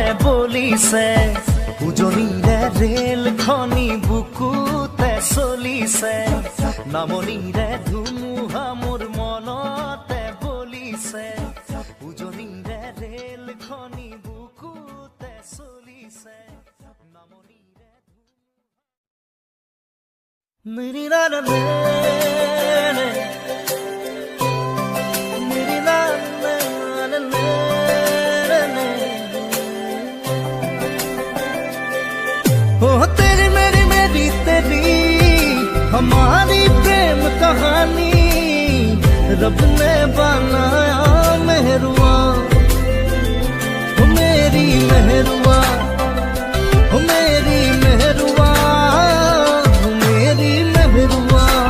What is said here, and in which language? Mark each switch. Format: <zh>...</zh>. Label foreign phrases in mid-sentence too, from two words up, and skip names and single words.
<as>বলিছে উজনিৰে ৰেল খনি বুকুতে চলিছে নামনিৰে ধুমুহা মোৰ মনতে বলিছে উজনিৰে ৰেল খনি বুকুতে চলিছে নামনিৰে মেৰি নানা মেৰি নানা</as> <hi>ओ तेरी मेरी मेरी तेरी हमारी प्रेम कहानी रब ने बनाया मेहरुआ ओ मेरी मेहरुआ ओ मेरी मेहरुआ ओ मेरी मेहरुआ</hi>